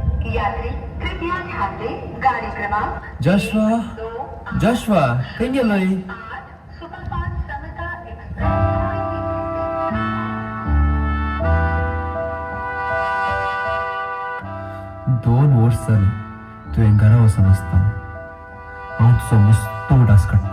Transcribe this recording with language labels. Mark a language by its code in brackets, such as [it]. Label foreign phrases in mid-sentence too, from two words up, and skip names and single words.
[hi] यात्री कृपया ध्यान दें गाड़ी क्रमांक [kok] Joshua, Joshua, खंय गेलोय? [hi] सुपरफास्ट समता एक्सप्रेस [kok] दोन वर्ष जाले तुवें घरा वचून आसतना हांव तुजो मस्त उडास काडटा.